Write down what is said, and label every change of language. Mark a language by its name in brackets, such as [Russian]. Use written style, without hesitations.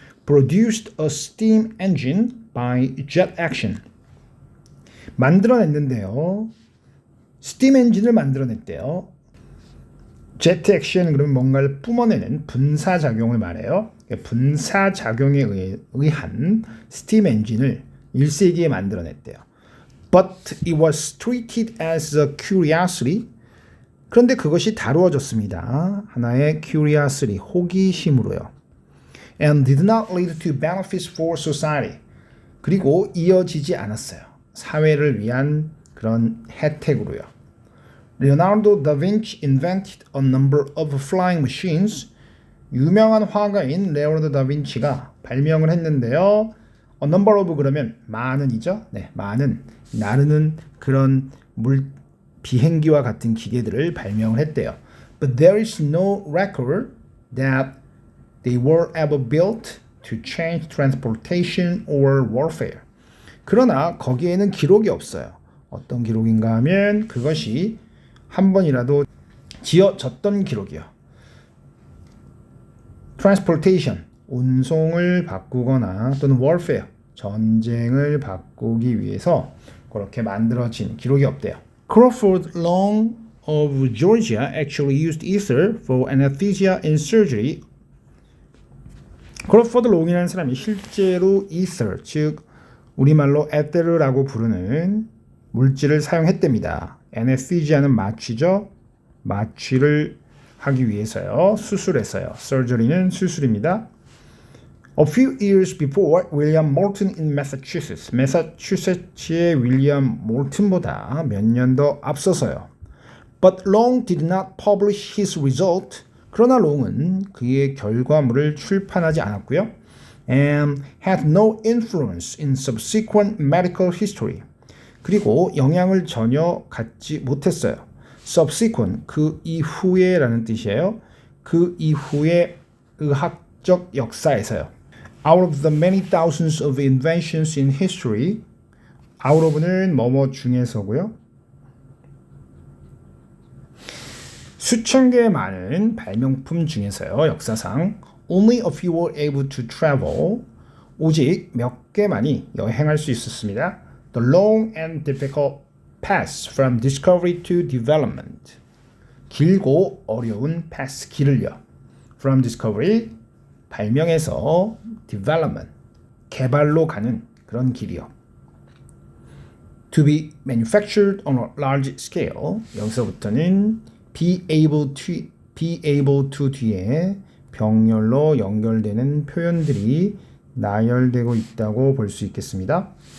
[English] Produced a steam engine by jet action. [Korean] 만들어냈는데요. 스팀 엔진을 만들어냈대요. 제트 액션 그러면 뭔가를 뿜어내는 분사작용을 말해요. 분사작용에 의한 스팀 엔진을 1세기에 만들어냈대요. [English] But it was treated as a curiosity. [Korean] 그런데 그것이 다루어졌습니다. 하나의 curiosity, 호기심으로요. [English] And did not lead to benefits for society. [Korean] 그리고 이어지지 않았어요. 사회를 위한 그런 혜택으로요. [English] Leonardo da Vinci invented a number of flying machines. [Korean] 유명한 화가인 레오나르도 다빈치가 발명을 했는데요. A number of 그러면 많은이죠. 네, 많은 나르는 그런 비행기와 같은 기계들을 발명을 했대요. [English] But there is no record that they were ever built to change transportation or warfare. [Korean] 그러나 거기에는 기록이 없어요. 어떤 기록인가 하면 그것이 한 번이라도 지어졌던 기록이요. transportation, 운송을 바꾸거나 또는 warfare, 전쟁을 바꾸기 위해서 그렇게 만들어진 기록이 없대요. [English] Crawford Long of Georgia actually used ether for anesthesia and surgery. [Korean] 크로포드 롱이라는 사람이 실제로 ether, 즉 우리말로 에테르라고 부르는 물질을 사용했답니다. anesthesia는 마취죠. 마취를 하기 위해서요. 수술했어요. surgery는 수술입니다. [English] A few years before William Moulton in Massachusetts. [Korean] 매사추세츠의 윌리엄 몰튼보다 몇 년 더 앞서서요. [English] But Long did not publish his result. [Korean] 그러나 롱은 그의 결과물을 출판하지 않았고요. [English] And had no influence in subsequent medical history. [Korean] 그리고 영향을 전혀 갖지 못했어요. Subsequent, 그 이후에 라는 뜻이에요. 그 이후의 의학적 역사에서요. [English] Out of the many thousands of inventions in history, out of는 [Korean] 뭐뭐 중에서고요. 수천 개의 많은 발명품 중에서요. 역사상 [English] only a few were able to travel, [Korean] 오직 몇 개만이 여행할 수 있었습니다. [English] The long and difficult path from discovery to development. [Korean] 길고 어려운 path, 길을요. From discovery, 발명에서 development, 개발로 가는 그런 길이요. [English] To be manufactured on a large scale, [Korean] 여기서부터는 be able to 뒤에 병렬로 연결되는 표현들이 나열되고 있다고 볼 수 있겠습니다.